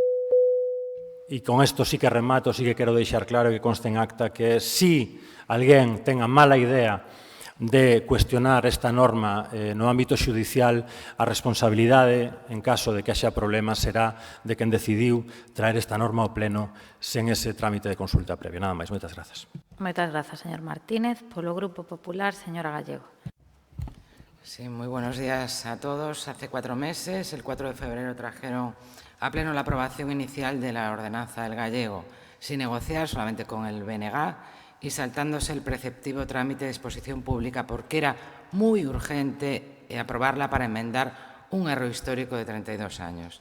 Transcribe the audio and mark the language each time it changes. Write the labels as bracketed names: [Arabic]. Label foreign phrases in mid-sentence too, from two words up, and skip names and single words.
[Galician] E con isto sí que remato, sí que quero deixar claro que conste en acta que si alguén ten a mala idea de cuestionar esta norma no ámbito xudicial, a responsabilidade, en caso de que haxa problemas, será de quen decidiu traer esta norma ao pleno sen ese trámite de consulta previa. Nada máis, moitas grazas. Moitas grazas, señor Martínez. Polo Grupo Popular, señora Gallego. [Spanish] Sí, muy buenos días a todos. Hace 4 meses, el 4 de febrero, trajeron a pleno la aprobación inicial de la ordenanza del gallego, sin negociar, solamente con el BNG, y saltándose el preceptivo trámite de exposición pública, porque era muy urgente aprobarla para enmendar un error histórico de 32 años.